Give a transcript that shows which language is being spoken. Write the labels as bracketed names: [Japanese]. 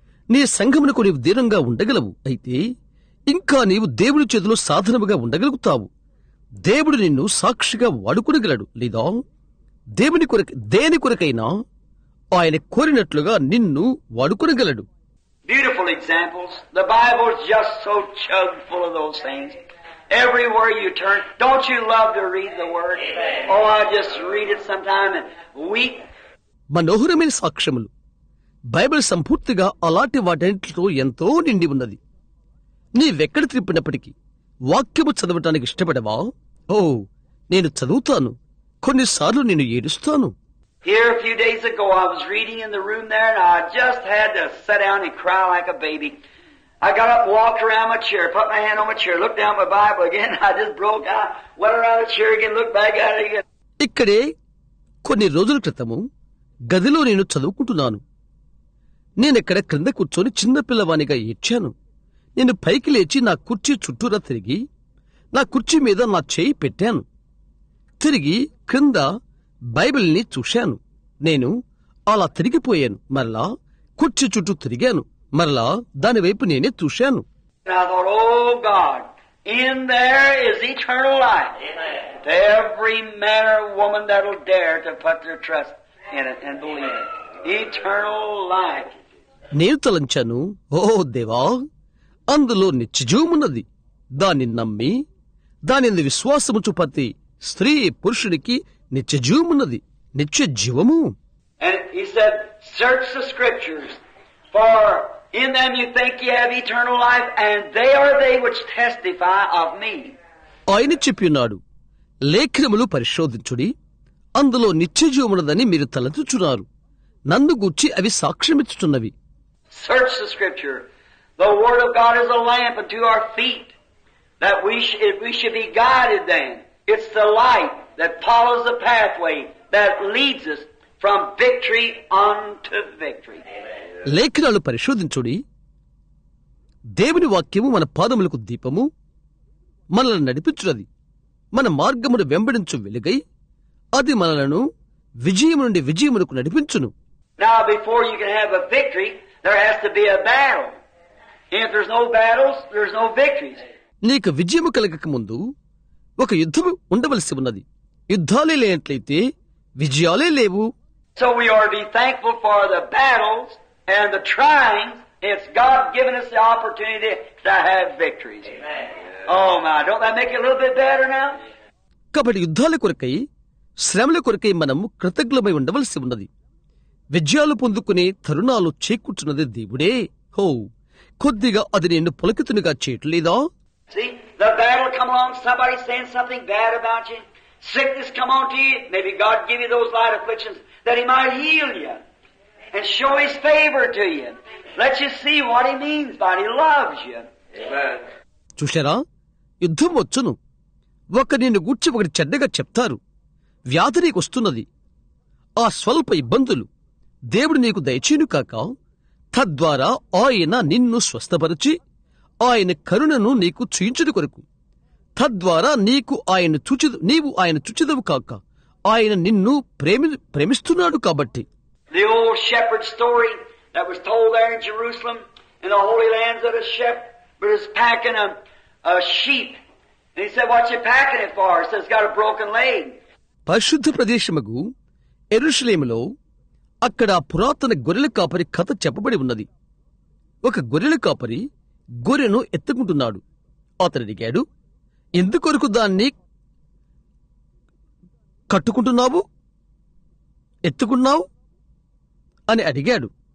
[Telugu] నీ సంఘమునకు నీవు దూరంగా ఉండగలవు. అయితే ఇంకా నీవు దేవుని చేతిలో సాధనముగా ఉండగలుగుతావు. దేవుడు నిన్ను సాక్షిగా వాడుకునగలడు. లేదా దేని కొరకైనా ఆయన కోరినట్లుగా నిన్ను వాడుకునగలడు. [English] Beautiful examples. The Bible is just so chock full of those things. Everywhere you turn, don't you love to read the Word? Oh, I just read it sometime and weep. [Telugu] మనోహరమైన సాక్ష్యములు. బైబిల్ సంపూర్తిగా అలాంటి వాటిలో ఎంతో నిండి ఉన్నది. నీవెక్కడ త్రిప్పినప్పటికీ వాక్యము చదవటానికి ఇష్టపడవా? నేను చదువుతాను. కొన్నిసార్లు నేను ఏడుస్తాను. [English] Here a few days ago I was reading in the room there and I just had to sit down and cry like a baby. I got up and walked around my chair, put my hand on my chair, looked down at my Bible again. I just broke out, went around the chair again, looked back at it again. [Telugu] ఇక్కడే కొన్ని రోజుల క్రితము గదిలో నేను చదువుకుంటున్నాను. నేనెక్కడ క్రింద కూర్చొని చిన్నపిల్లవానిగా ఏడ్చాను. నేను పైకి లేచి నా కుర్చీ చుట్టూరా తిరిగి నా కుర్చీ మీద నా చేయి పెట్టాను. తిరిగి క్రింద బైబిల్ని చూశాను. నేను అలా తిరిగిపోయాను. మరలా కుర్చీ చుట్టూ తిరిగాను. మరలా దానివైపు నేనే చూశాను. [English] And I thought, oh God, in there is eternal life. To every man or woman that'll dare to put their trust in it and believe it. Eternal life. [Telugu] నేను తలంచాను, ఓ దేవా, అందులో నిత్యజీవమున్నది. దాన్ని నమ్మి దానిని విశ్వాసము చూపతి స్త్రీ పురుషునికి నిత్యజీవమున్నది, నిత్యజీవము. [English] And he said, search the scriptures, for in them you think you have eternal life, and they are they which testify of me. [Telugu] ఆయన చెప్పినాడు, లేఖనములు పరిశోధించుడి, అందులో నిత్యజీవమున్నదని మీరు తలచుచున్నారు, నన్ను గూర్చి అవి సాక్ష్యమిచ్చుచున్నవి. [English] Search the scripture. The word of God is a lamp unto our feet, that we should be guided then. It's the light that follows the pathway that leads us from victory unto victory. [Telugu] లేఖనాలు పరిశోధించుడి, దేవుని వాక్యము మన పాదములకు దీపము, మనల్ని నడిపించున్నది, మన మార్గమును వెంబడించు వెలుగై అది మనలను విజయము నుండి విజయమునకు నడిపించును. [English] Now before you can have a victory, there has to be a battle. If there's no battles, there's no victories. [Telugu] నీకు విజయము కలగక ముందు ఒక యుద్ధము ఉండవలసి ఉన్నది. యుద్ధాలే లేనట్లయితే విజయాలే లేవు. [English] So we ought to be thankful for the battles and the trying. It's God giving us the opportunity to have victories. Oh my, don't that make it a little bit better now? [Telugu] కాబట్టి యుద్ధాల కొరకై, శ్రమల కొరకై మనము కృతజ్ఞమై ఉండవలసి ఉన్నది. విజయాలు పొందుకునే తరుణాలు చేకూర్చున్నది దేవుడే. హో, కొద్దిగా అది నేను పులకితునిగా చేయట్లేదా? [English] See, the battle come along, somebody saying something bad about you. Sickness come on to you. Maybe God give you those light afflictions that He might heal you and show His favor to you. Let you see what He means by it. He loves you. Amen. [Telugu] చూశారా, యుద్ధం వచ్చును. ఒక నిన్ను గూర్చి ఒకటి చెడ్డగా చెప్తారు. వ్యాధి నీకు వస్తున్నది. ఆ స్వల్ప ఇబ్బందులు దేవుడు నీకు దయచేయును కాక, తద్వారా ఆయన నిన్ను స్వస్థపరిచి ఆయన కరుణను నీకు చూయించుట కొరకు, తద్వారా నీవు ఆయన చూచెదవు కాక, ఆయన నిన్ను ప్రేమిస్తున్నాడు కాబట్టి. [English] The old shepherd story that was told there in Jerusalem in the Holy Lands that a shepherd was packing a sheep. And he said, what you packing it for? He said, it's got a broken leg. [Telugu] పరిశుద్ధ ప్రదేశముగు యెరూషలేములో అక్కడ పురాతన గొర్రెల కాపరి కథ చెప్పబడి ఉన్నది. ఒక గొర్రెల కాపరి గొర్రెను ఎత్తుకుంటున్నాడు. అతను అడిగాడు, ఎందుకొరకు దాన్ని కట్టుకుంటున్నావు, ఎత్తుకున్నావు అని అడిగాడు.